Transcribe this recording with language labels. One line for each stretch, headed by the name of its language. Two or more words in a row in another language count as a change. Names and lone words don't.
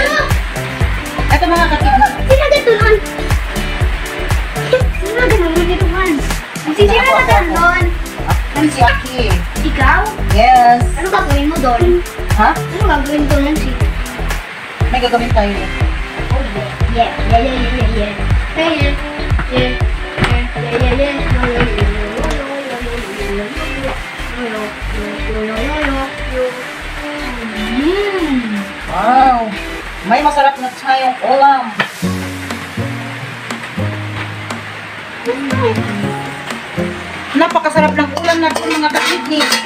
Filipino: Ito mga kakidney. Sinagatunan. Sinagatunan dito, Hans. Sisira na doon. Ano si Aki? Ikaw? Yes. Ano gagawin mo doon? Ha? Ano gagawin doon, Nancy? May gagawin tayo eh.
English: Oh, yeah. Yeah, yeah, yeah, yeah, yeah. Yeah, yeah. Yeah, yeah, yeah, yeah.
Filipino: Wow! May masarap na tayong ulam. Napakasarap ng ulam natin mga kakidney.